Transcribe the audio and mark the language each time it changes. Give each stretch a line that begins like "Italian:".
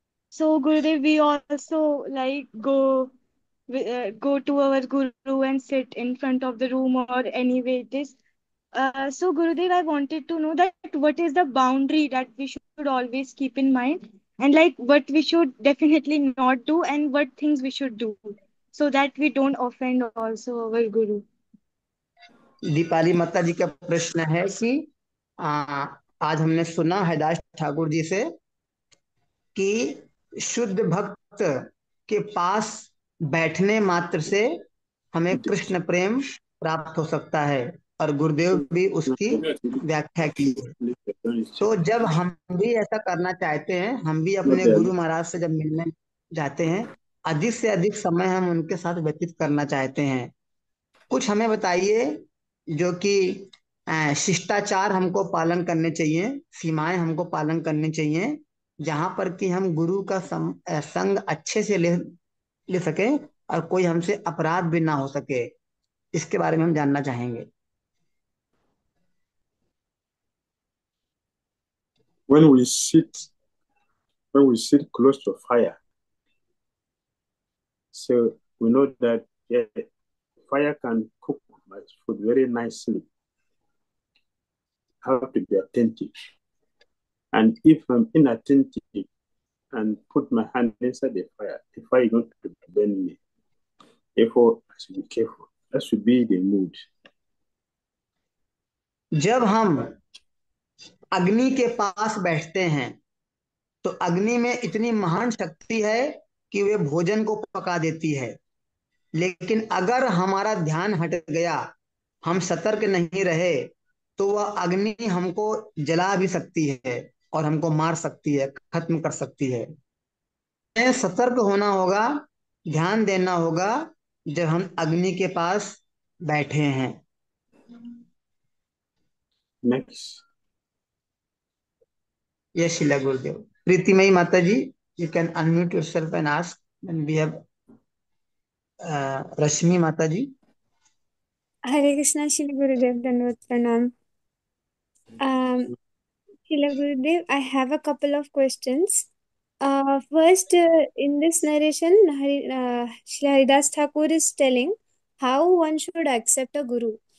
English: So Gurudev, we also go to our guru and sit in front of the room or anyway it is. So Gurudev, I wanted to know that what is the boundary that we should always keep in mind, and like what we should definitely not do and what things we should do so that we don't offend also our guru.
Hindi: Deepali माता जी का प्रश्न है कि आज हमने सुना हरदास ठाकुर जी से कि शुद्ध भक्त के पास बैठने मात्र से हमें कृष्ण प्रेम प्राप्त हो सकता है, और गुरुदेव भी उसकी व्याख्या की है। तो जब हम भी ऐसा करना चाहते हैं, हम भी अपने गुरु महाराज से जब मिलने जाते हैं, अधिक से अधिक समय हम उनके साथ व्यतीत करना चाहते हैं। कुछ हमें बताइए जो कि शिष्टाचार हमको पालन करने चाहिए, सीमाएं हमको पालन करनी चाहिए, जहां पर कि हम गुरु का संग अच्छे से ले सके और कोई हमसे अपराध भी ना हो सके। इसके बारे में हम जानना चाहेंगे।
English: When we sit close to fire, so we know that fire can cook my food very nicely. I have to be attentive. And if I'm inattentive and put my hand inside the fire is going to burn me. Therefore, I should be careful. That should be the mood.
Hindi: जब हम अग्नि के पास बैठते हैं तो अग्नि में इतनी महान शक्ति है कि वे भोजन को पका देती है, लेकिन अगर हमारा ध्यान हट गया, हम सतर्क नहीं रहे, तो वह अग्नि हमको जला भी सकती है और हमको मार सकती है, खत्म कर सकती है। हमें सतर्क होना होगा, ध्यान देना होगा जब हम अग्नि के पास बैठे हैं।
English: Next.
Hindi: यह शिला गुरुदेव। प्रीतिमयी माता जी,
English: You can unmute yourself and ask. And we have Rashmi Mataji.
Hindi: Hare Krishna, Shri Gurudev, Dandavat Pranam.
English: Shri Gurudev, I have a couple of questions. First, in this narration, Shri Haridas Thakur is telling how one should accept a guru.